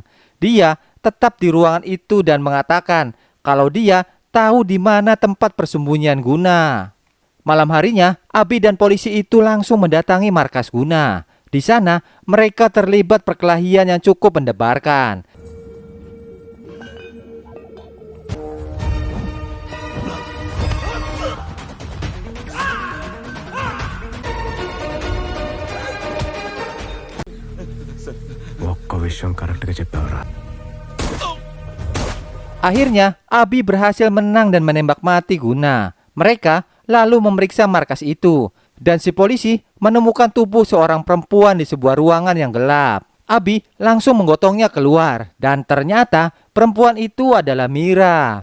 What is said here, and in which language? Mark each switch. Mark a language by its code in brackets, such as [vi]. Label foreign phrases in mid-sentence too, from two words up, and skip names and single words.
[id] Dia tetap di ruangan itu dan mengatakan kalau dia tahu di mana tempat persembunyian Guna. Malam harinya, Abi dan polisi itu langsung mendatangi markas Guna. Di sana, mereka terlibat perkelahian yang cukup mendebarkan. [te] ఒక్క విషయం కరెక్ట్గా చెప్పావురా. [id] Akhirnya, Abi berhasil menang dan menembak mati Guna. Mereka lalu memeriksa markas itu. Dan si polisi menemukan tubuh seorang perempuan di sebuah ruangan yang gelap. Abi langsung menggotongnya keluar. Dan ternyata perempuan itu adalah Mira.